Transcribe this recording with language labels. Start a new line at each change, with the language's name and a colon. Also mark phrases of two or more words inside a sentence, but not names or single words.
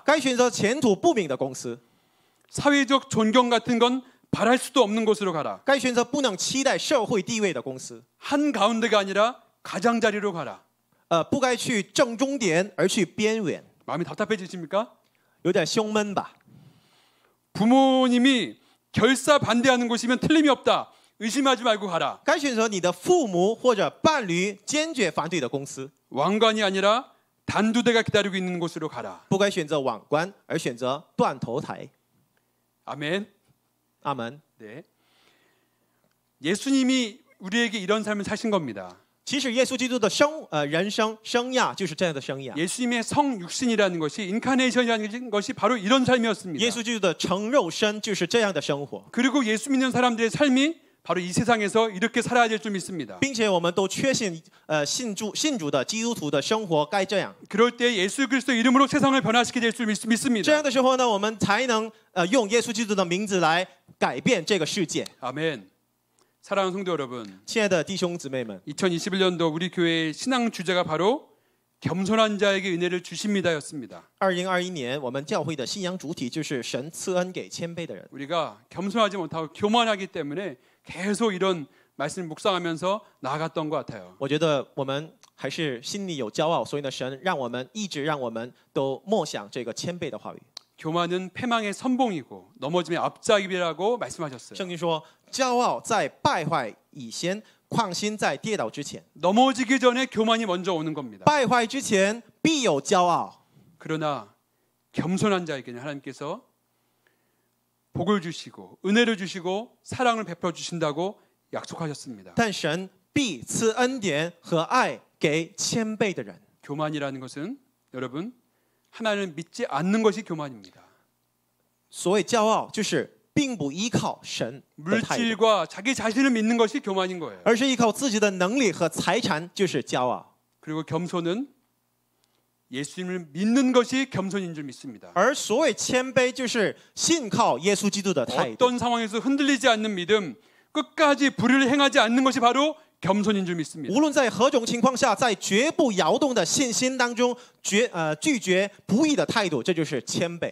Chinese: 该选择前途不明的公司，
Korean: 사회적 존경 같은 건 바랄 수도 없는 곳으로 가라.
Chinese: 该选择不能期待社会地位的公司。
Korean: 한 가운데가 아니라 가장자리로 가라.
Chinese: 不该去正中点，而去边缘，
Korean: 마음이 답답해지십니까?
Chinese: 有点胸闷吧？
Korean: 부모님이 결사 반대하는 곳이면 틀림이 없다. 의심하지 말고 가라.
Chinese: 该选择你的父母或者伴侣坚决反对的公司，
Korean: 왕관이 아니라 단두대가 기다리고 있는 곳으로 가라.
Chinese: 不该选择网关，而选择断头台。
Korean: 아멘.
Chinese: 阿门。
Korean: 네. 예수님이 우리에게 이런 삶을 사신 겁니다.
Chinese: 其实耶稣基督的人生生涯就是这样的生涯。
Korean: 예수님의 성육신이라는 것이 인카네이션이라는 것이 바로 이런 삶이었습니다.
Chinese: 耶稣基督的成肉身就是这样的生活，
Korean: 그리고 예수 믿는 사람들의 삶이 바로 이 세상에서 이렇게 살아야 될 줄 믿습니다.
Chinese: 并且我们都确信，信主的基督徒的生活该这样。
Korean: 그럴 때 예수 그리스도 이름으로 세상을 변화시키게 될 줄
Chinese: 这
Korean: 믿습니다.
Chinese: 样的时候呢，我们才能用耶稣基督的名字来改变这个世界。
Korean: 아멘. 사랑하는 성도 여러분,
Chinese: 亲爱的弟兄姊妹们，
Korean: 2021년도 우리 교회의 신앙 주제가 바로 겸손한 자에게 은혜를 주십니다였습니다.
Chinese: 2021 年我们教会的信仰主题就是神赐恩给谦卑的人。
Korean: 우리가 겸손하지 못하고 교만하기 때문에 계속 이런 말씀을 묵상하면서 나아갔던 것 같아요.
Chinese: 我觉得我们还是心里有骄傲，所以呢，神让我们都默想这个谦卑的话语。
Korean: 교만은 패망의 선봉이고 넘어짐의 앞잡이라고 말씀하셨어요.
Chinese: 圣经说，骄傲在败坏以前，狂心在跌倒之前。
Korean: 넘어지기 전에 교만이 먼저 오는 겁니다.
Chinese: 败坏之前必有骄傲，
Korean: 그러나 겸손한 자에게는 하나님께서 복을 주시고 은혜를 주시고 사랑을 베풀어 주신다고 약속하셨습니다.
Chinese: 但神必赐恩典和爱给谦卑的人。
Korean: 교만이라는 것은 여러분 하나님을 믿지 않는 것이 교만입니다.
Chinese: 所谓骄傲，就是并不依靠神的态度，
Korean: 물질과 자기 자신을 믿는 것이 교만인 거예요.
Chinese: 而是依靠自己的能力和财产，就是骄傲。
Korean: 그리고 겸손은 예수님을 믿는 것이 겸손인 줄 믿습니다.
Chinese: 而所谓谦卑，就是信靠耶稣基督的态度。
Korean: 어떤 상황에서 흔들리지 않는 믿음, 끝까지 불의를 행하지 않는 것이 바로 겸손인 줄 믿습니다.
Chinese: 无论在何种情况下，在绝不摇动的信心当中，拒绝不义的态度，这就是谦卑。